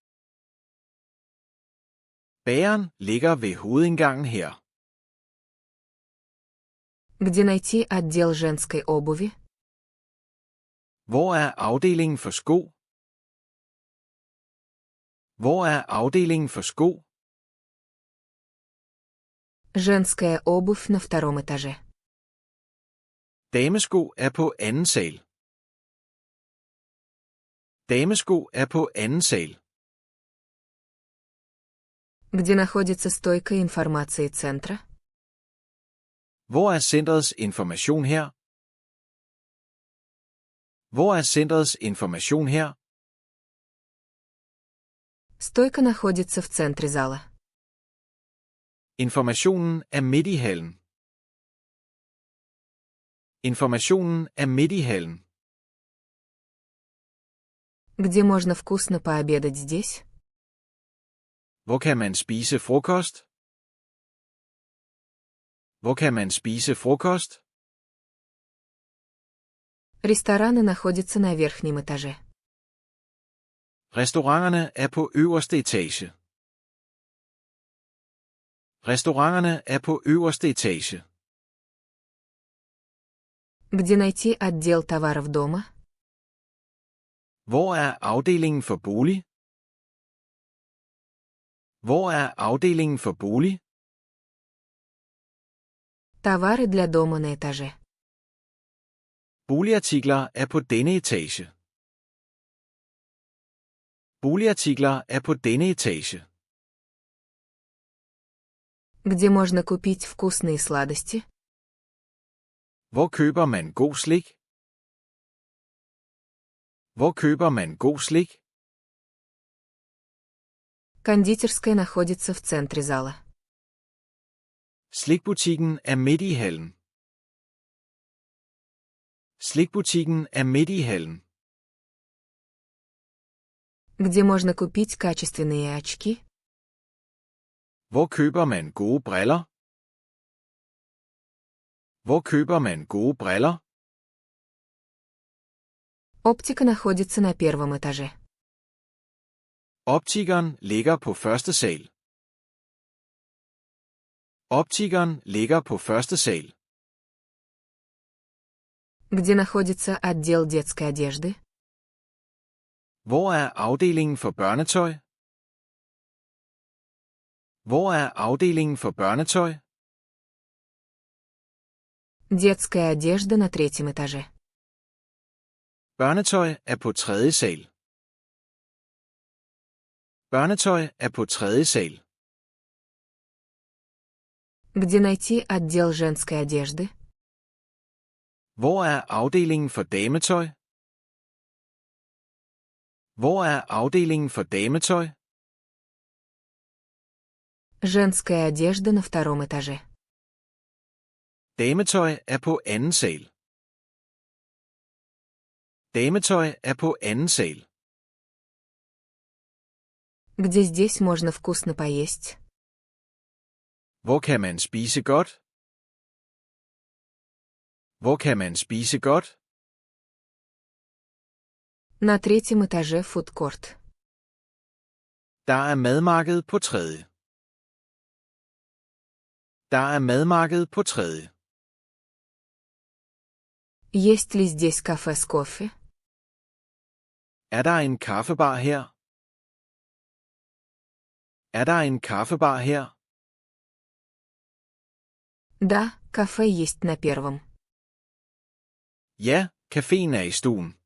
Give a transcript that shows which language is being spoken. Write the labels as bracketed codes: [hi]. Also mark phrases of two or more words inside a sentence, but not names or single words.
[da] Bageren ligger ved hovedindgangen her. [ru] Где найти отдел женской обуви? [da] Hvor er afdelingen for sko? Hvor er afdelingen for sko? [ru] Женская обувь на втором этаже. [da] Damesko er på anden sal. Damesko er på anden sal. [ru] Где находится стойка информации центра? [da] Hvor er centrets information her? Hvor er centrets information her? [ru] Стойка находится в центре зала. [da] Informationen er midt i hallen. Informationen er midt i hallen. [ru] Где можно вкусно пообедать здесь? [da] Hvor kan man spise frokost? Hvor kan man spise frokost? [ru] Рестораны находятся на верхнем этаже. [da] Restauranterne er på øverste etage. Restauranterne er på øverste etage. [ru] Где найти отдел товаров дома? [da] Hvor er afdelingen for bolig? Hvor er afdelingen for bolig? [ru] Товары для дома на этаже. [da] Boligartikler er på denne etage. Boligartikler er på denne etage. [ru] Где можно купить вкусные сладости? [da] Hvor køber man god slik? Hvor køber man god slik? [ru] Кондитерская находится в центре зала. [da] Slikbutikken er midt i hallen. Slikbutikken er midt i hallen. [ru] Где можно купить качественные очки? [da] Hvor køber man gode briller? Hvor køber man gode briller? [ru] Оптика находится на первом этаже. [da] Optikeren ligger på første sal. Optikeren ligger på første sal. [ru] Где находится отдел детской одежды? [da] Hvor er afdelingen for børnetøj? Hvor er afdelingen for børnetøj? [ru] Детская одежда на третьем этаже. [da] Børnetøj er på tredje sal. Børnetøj er på tredje sal. [ru] Где найти отдел женской одежды? [da] Hvor er afdelingen for dametøj? Hvor er afdelingen for dametøj? [ru] Женская одежда на втором этаже. [da] Dametøj er på anden sal. Dametøj er på anden sal. [ru] Где здесь можно вкусно поесть? [da] Hvor kan man spise godt? Hvor kan man spise godt? [ru] На третьем этаже фудкорт. [da] Der er madmarked på tredje. Der er madmarked på tredje. [ru] Есть ли здесь кафе с кофе? [da] Er der en kaffebar her? Er der en kaffebar her? [ru] Да, кафе есть на первом. [da] Ja, caféen er i stuen.